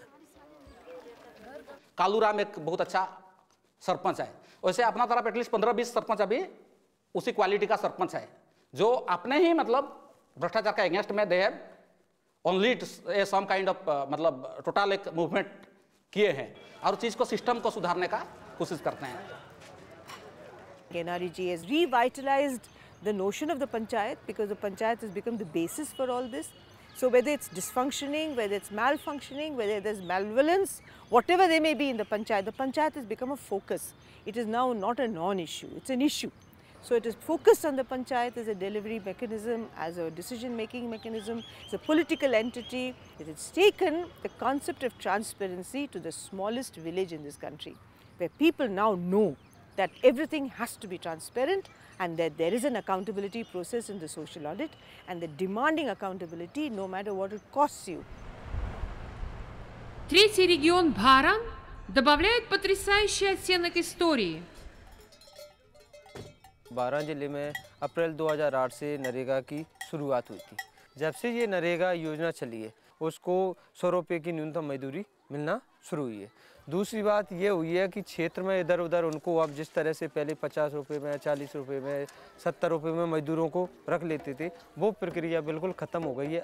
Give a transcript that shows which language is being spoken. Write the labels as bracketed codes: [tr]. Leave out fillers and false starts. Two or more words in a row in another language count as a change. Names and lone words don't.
[hi] कालूराम एक बहुत अच्छा सरपंच है। वैसे अपना तरफ एटलीस्ट 15-20 सरपंच अभी उसी क्वालिटी का सरपंच है, जो अपने ही मतलब भ्रष्टाचार का अगेंस्ट में [en] they have only some kind of [hi] मतलब टोटल एक मूवमेंट किए हैं और चीज़ को सिस्टम को सुधारने का कोशिश करते हैं। [en] MGNREGA has revitalized the notion of the panchayat because the panchayat has become the basis for all this. So whether it's dysfunctioning, whether it's malfunctioning, whether there's malevolence, whatever there may be in the panchayat has become a focus. It is now not a non-issue, it's an issue. So it is focused on the panchayat as a delivery mechanism, as a decision-making mechanism, as a political entity. It has taken the concept of transparency to the smallest village in this country, where people now know that everything has to be transparent and that there is an accountability process in the social audit and the demanding accountability no matter what it costs you. [ru] Третий регион Бхара добавляет потрясающий оттенок истории. [hi] 12 जिले में अप्रैल 2008 से नरेगा की शुरुआत हुई थी। जब से ये नरेगा योजना चली है, उसको 100 रुपये की न्यूनतम मजदूरी मिलना शुरू हुई है। दूसरी बात ये हुई है कि क्षेत्र में इधर उधर उनको अब जिस तरह से पहले 50 रुपये में, 40 रुपये में, 70 रुपये में मजदूरों को रख लेते थे, वो प्रक्रिया बिल्कुल ख़त्म हो गई है।